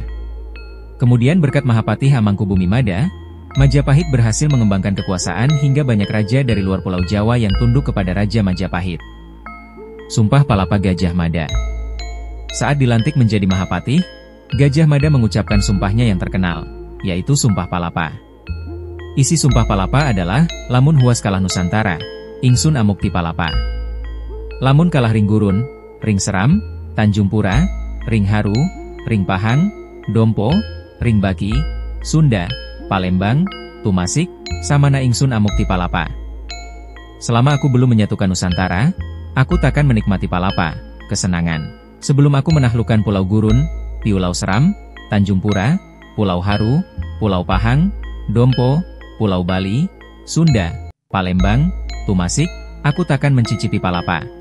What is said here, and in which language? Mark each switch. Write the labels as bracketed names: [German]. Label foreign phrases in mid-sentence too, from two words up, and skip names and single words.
[Indonesian] Kemudian berkat Mahapatih Amangkubumi Mada, Majapahit berhasil mengembangkan kekuasaan hingga banyak raja dari luar Pulau Jawa yang tunduk kepada Raja Majapahit. Sumpah Palapa Gajah Mada. Saat dilantik menjadi Mahapatih, Gajah Mada mengucapkan sumpahnya yang terkenal, yaitu Sumpah Palapa. Isi Sumpah Palapa adalah, [Kawi] lamun huas kalah Nusantara, ingsun amukti palapa. Lamun kalah ring gurun, ring seram, Tanjung Pura, ring haru, ring pahang, dompo, ring baki, Sunda, Palembang, Tumasik, samana ingsun amukti palapa. [Indonesian] Selama aku belum menyatukan Nusantara, aku takkan menikmati palapa, kesenangan. Sebelum aku menaklukkan Pulau Gurun, Pulau Seram, Tanjung Pura, Pulau Haru, Pulau Pahang, Dompo, Pulau Bali, Sunda, Palembang, Tumasik, aku takkan mencicipi palapa.